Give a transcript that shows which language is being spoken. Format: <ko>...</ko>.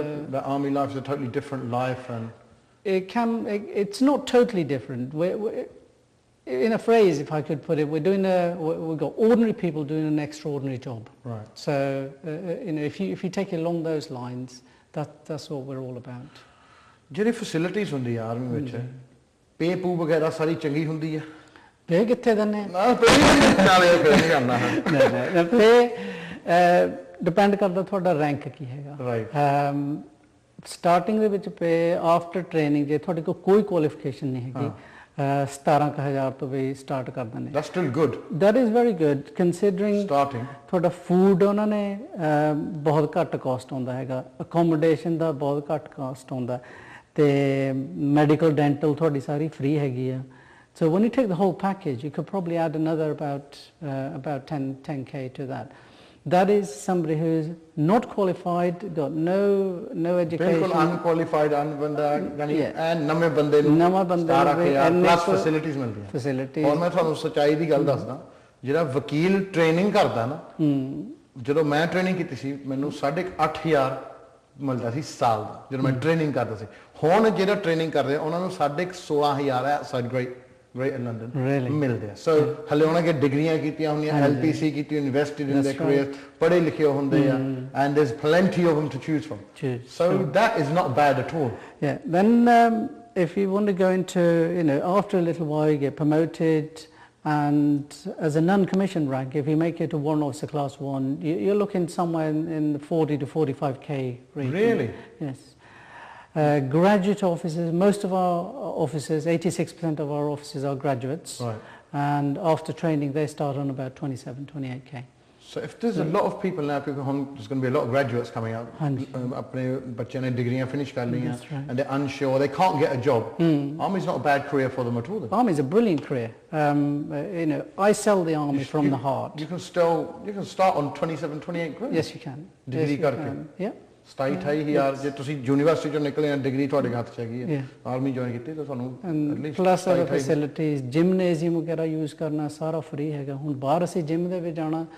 <en>The army life is a totally different life, and it's not totally different. In a phrase, if I could put it, we've got ordinary people doing an extraordinary job. Right. So if you take it along those lines, that's what we're all about.</en> <pa>ਜਿਹੜੀ facilities ਹੁੰਦੀ ਆ army ਵਿੱਚ ਪੇ ਪੂ ਵਗੈਰਾ ਸਾਰੀ ਚੰਗੀ ਹੁੰਦੀ ਹੈ? ਪੇ ਕਿੱਥੇ ਦਿੰਦੇ ਨਾ ਪੇ ਨਾਲੇ ਨਹੀਂ ਕਰਨਾ ਹੈ ਪੇ ਡਿਪੈਂਡ ਕਰਦਾ ਤੁਹਾਡਾ ਰੈਂਕ ਕੀ ਹੈਗਾ.</pa> <en>Right.</en> <pa>ਸਟਾਰਟਿੰਗ ਦੇ ਵਿੱਚ ਪੇ ਆਫਟਰ ਟ੍ਰੇਨਿੰਗ ਜੇ ਤੁਹਾਡੇ ਕੋਲ ਕੋਈ ਕੁਆਲੀਫਿਕੇਸ਼ਨ ਨਹੀਂ ਹੈਗੀ 17,000 ਤੋਂ ਵੀ ਸਟਾਰਟ ਕਰ ਦਿੰਦੇ.</pa> <en>That's still good. That is very good considering starting.</en> <pa>ਤੁਹਾਡਾ ਫੂਡ ਉਹਨਾਂ ਨੇ ਬਹੁਤ ਘੱਟ ਕਾਸਟ ਆਉਂਦਾ ਹੈਗਾ, ਅਕੋਮੋਡੇਸ਼ਨ ਦਾ ਬਹੁਤ ਘੱਟ ਕਾਸਟ ਆਉਂਦਾ ਤੇ ਮੈਡੀਕਲ ਡੈਂਟਲ ਤੁਹਾਡੀ ਸਾਰੀ ਫ੍ਰੀ ਹੈਗੀ ਆ.</pa> <en>So when you take the whole package, you could probably add another about 10k to that. That is somebody who is not qualified, got no education.</en> <pa>ਬਿਲਕੁਲ unqualified ਬੰਦਾ ਯਾਨੀ ਐਨ ਨਵੇਂ ਬੰਦੇ ਨੂੰ plus facilities ਮਿਲਦੀਆਂ.</pa> <en>Facilities.</en> <pa>ਔਰ ਮੈਂ ਤੁਹਾਨੂੰ ਸੱਚਾਈ ਦੀ ਗੱਲ ਦੱਸਦਾ, ਜਿਹੜਾ ਵਕੀਲ ਟ੍ਰੇਨਿੰਗ ਕਰਦਾ ਨਾ, ਜਦੋਂ ਮੈਂ ਟ੍ਰੇਨਿੰਗ ਕੀਤੀ ਸੀ ਮੈਨੂੰ 8,500 ਮਿਲਦਾ ਸੀ ਸਾਲ ਦਾ ਜਦੋਂ ਮੈਂ ਟ੍ਰੇਨਿੰਗ ਕਰਦਾ ਸੀ. ਹੁਣ ਜਿਹੜਾ ਟ੍ਰੇਨਿੰਗ ਕਰਦੇ ਉਹਨਾਂ ਨੂੰ 16,500 ਹੈ ਸਾਡ</pa> <en>great in London</en> <pa>ਮਿਲਦੇ ਆ.</pa> <en>So</en> <pa>ਹਲੇ ਉਹਨਾਂ ਕੇ ਡਿਗਰੀਆਂ ਕੀਤੀਆਂ ਹੁੰਦੀਆਂ, LPC ਕੀਤੀ,</pa> <en>invested in their careers,</en> <pa>ਪੜ੍ਹੇ ਲਿਖੇ ਹੁੰਦੇ ਆ,</pa> <en>and there's plenty of them to choose from. So that is not bad at all. Yeah. Then if you want to go into, after a little while you get promoted, and as a non-commissioned rank, if you make it to Warrant Officer Class 1, you're looking somewhere in the 40 to 45k range. Really? Yes. Graduate officers, most of our officers, 86% of our officers are graduates. Right. And after training they start on about 27, 28k. So if there's a lot of people now, there's going to be a lot of graduates coming out.</en> <hi>अपने बच्चे ने डिग्रियां finish कर ली हैं,</hi> <en>and they're unsure, they can't get a job. Army's not a bad career for them at all. Army's a brilliant career. You know, I sell the army from the heart. You can start on 27, 28 grand. Yes, you can.</en> <hi>Degree करके.</hi> <en>Yeah.</en> <pa>27,000 ਜੇ ਤੁਸੀਂ university ਚੋਂ ਨਿਕਲੇ ਆ degree ਤੁਹਾਡੇ ਹੱਥ 'ਚ ਹੈਗੀ ਹੈ ਆਰਮੀ ਜੁਆਇਨ ਕੀਤੀ ਤਾਂ ਤੁਹਾਨੂੰ</pa> <en>at least plus other facilities</en> <pa>gymnasium ਵਗੈਰਾ ਯੂਜ਼ ਕਰਨਾ ਸਾਰਾ ਫ੍ਰੀ ਹੈਗਾ ਹੁਣ ਬਾਹਰ ਅਸੀਂ ਜਿਮ ਦੇ ਵਿੱਚ ਜਾਣਾ</pa>